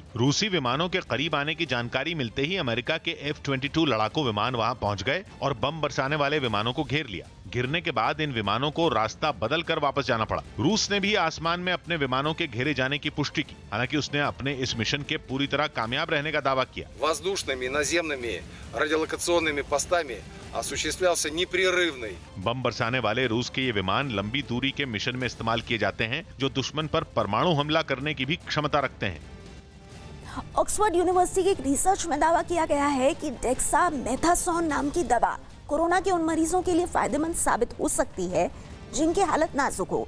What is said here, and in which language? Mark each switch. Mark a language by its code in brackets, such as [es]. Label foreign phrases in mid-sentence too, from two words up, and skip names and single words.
[hi] रूसी विमानों के करीब आने की जानकारी मिलते ही अमेरिका के F-22 लड़ाकू विमान वहां पहुंच गए और बम बरसाने वाले विमानों को घेर लिया। गिरने के बाद इन विमानों को रास्ता बदल कर वापस जाना पड़ा। रूस ने भी आसमान में अपने विमानों के घेरे जाने की पुष्टि की। हालांकि उसने अपने इस मिशन के पूरी तरह कामयाब रहने का दावा किया। [ru] воздушными, наземными, радиолокационными постами осуществлялся непрерывный। [hi] बम बरसाने वाले रूस के ये विमान लंबी दूरी के मिशन में इस्तेमाल किए जाते हैं, जो दुश्मन पर परमाणु हमला करने की भी क्षमता रखते हैं। ऑक्सफोर्ड यूनिवर्सिटी की एक रिसर्च में दावा किया गया है कि डेक्सामेथासोन नाम की दवा कोरोना के उन मरीजों के लिए फायदेमंद साबित हो सकती है जिनकी हालत नाजुक हो।